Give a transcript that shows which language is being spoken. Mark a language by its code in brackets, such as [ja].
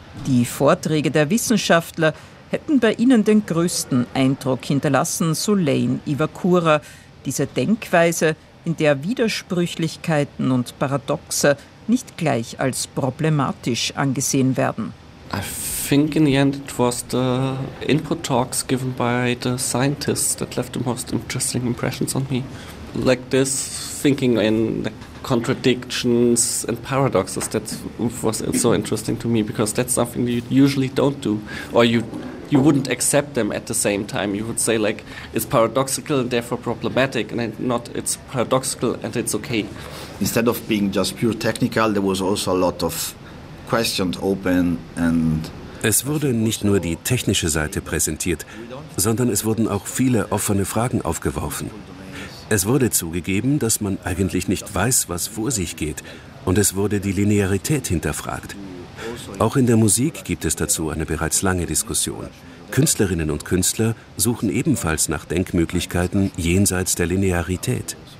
[de] Die Vorträge der Wissenschaftler hätten bei ihnen den größten Eindruck hinterlassen, so Lane Iwakura. Diese Denkweise, in der Widersprüchlichkeiten und Paradoxe nicht gleich als problematisch angesehen werden. [en] I think in the end it was the input talks given by the scientists that left the most interesting impressions on me. Like this thinking in contradictions and paradoxes, that was so interesting to me, because that's something you usually don't do, or you wouldn't accept them at the same time. You would say, like, it's paradoxical and therefore problematic, and not it's paradoxical and it's okay. Instead of being just pure technical, there was also a lot of questions open and... [de] Es wurde nicht nur die technische Seite präsentiert, sondern es wurden auch viele offene Fragen aufgeworfen. Es wurde zugegeben, dass man eigentlich nicht weiß, was vor sich geht, und es wurde die Linearität hinterfragt. Auch in der Musik gibt es dazu eine bereits lange Diskussion. Künstlerinnen und Künstler suchen ebenfalls nach Denkmöglichkeiten jenseits der Linearität.